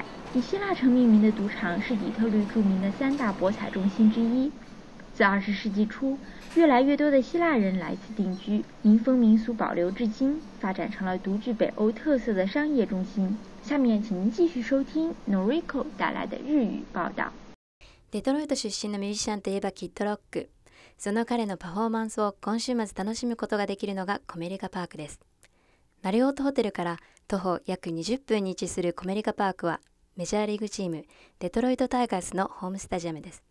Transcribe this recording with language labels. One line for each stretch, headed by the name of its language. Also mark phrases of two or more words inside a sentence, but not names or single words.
Chinese: 以希腊城命名的赌场是底特律著名的3大博彩中心之一。自20世纪初，越来越多的希腊人来此定居，民风民俗保留至今，发展成了独具北欧特色的商业中心。下面请您继续收听 Noriko 带来的日语报道。
Japanese: デトロイト出身のミュージシャンといえばキッドロック。その彼のパフォーマンスを今週末楽しむことができるのがコメリカパークです。マリオートホテルから徒歩約20分に位置するコメリカパークは、メジャーリーグチームデトロイトタイガースのホームスタジアムです。